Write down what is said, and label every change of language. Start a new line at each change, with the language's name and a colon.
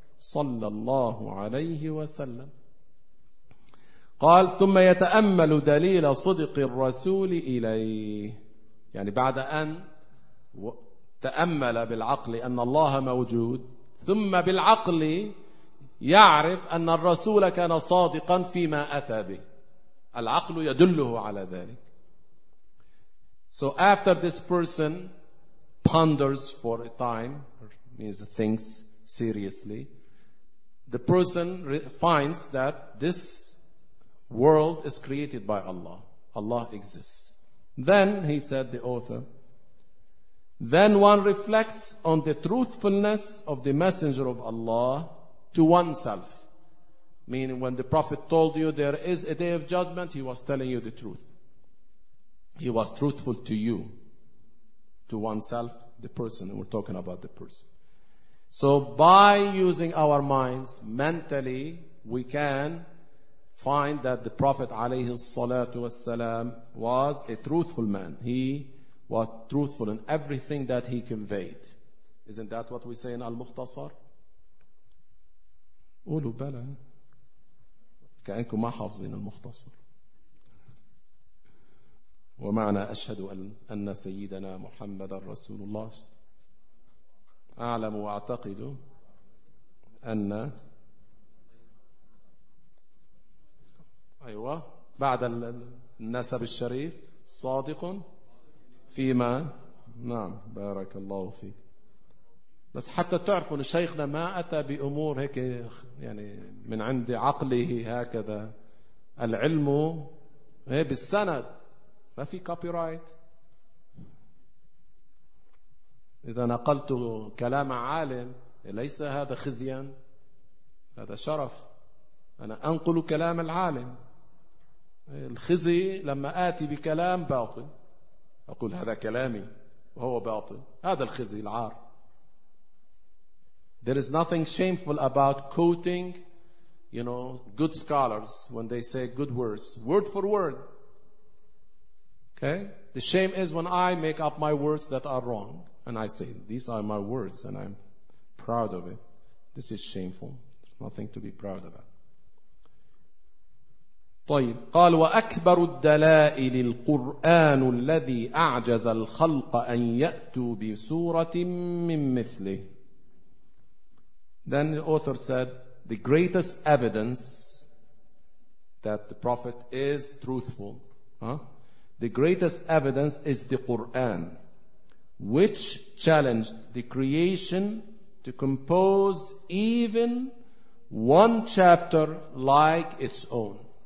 Arabic: صلى الله عليه وسلم قال ثم يتأمل دليل صدق الرسول إليه, يعني بعد أن تأمل بالعقل أن الله موجود, ثم بالعقل يعرف أن الرسول كان صادقا فيما أتى به, العقل يدله على ذلك.
English: So after this person ponders for a time, means thinks seriously, the person finds that this world is created by Allah. Allah exists. Then, he said, the author, then one reflects on the truthfulness of the messenger of Allah to oneself. Meaning when the Prophet told you there is a day of judgment, he was telling you the truth. He was truthful to you, to oneself, the person, and we're talking about the person. So by using our minds mentally, we can find that the Prophet alayhi salatu wasalam was a truthful man. He was truthful in everything that he conveyed. Isn't that what we say in Al-Mukhtasar?
Arabic: Ulu bala. كأنكم ما حافظين المختصر ومعنى أشهد أن سيدنا محمد رسول الله أعلم وأعتقد أن أيوة بعد النسب الشريف صادق فيما نعم بارك الله فيك بس حتى تعرفوا ان شيخنا ما اتى بامور هيك يعني من عند عقله هكذا العلم هي بالسند ما في كوبي رايت اذا نقلت كلام عالم ليس هذا خزيا هذا شرف انا انقل كلام العالم الخزي لما اتي بكلام باطل اقول هذا كلامي وهو باطل هذا الخزي العار.
English: There is nothing shameful about quoting, you know, good scholars when they say good words, word for word. Okay? The shame is when I make up my words that are wrong and I say, these are my words and I'm proud of it. This is shameful. Nothing to be proud about.
Arabic: طيب قال وأكبر الدلائل القرآن الذي أعجز الخلق أن يأتوا بسورة من مثله.
English: Then the author said, the greatest evidence that the Prophet is truthful, the greatest evidence is the Quran, which challenged the creation to compose even one chapter like its own.